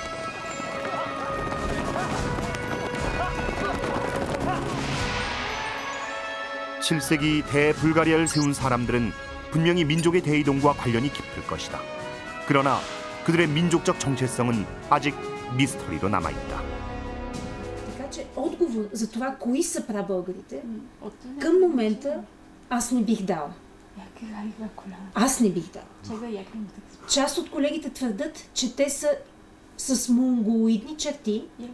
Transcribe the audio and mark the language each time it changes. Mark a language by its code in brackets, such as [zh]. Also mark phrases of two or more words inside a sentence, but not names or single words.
[ko] (7세기) 대불가리아를 세운 사람들은 분명히 민족의 대이동과 관련이 깊을 것이다. 그러나 그들의 민족적 정체성은 아직 미스터리로 남아있다. [bg] Отговор за това кои са прабългарите към момента аз не бих дала. Аз не бих дала. Част от колегите твърдят, че те са с монголоидни черти.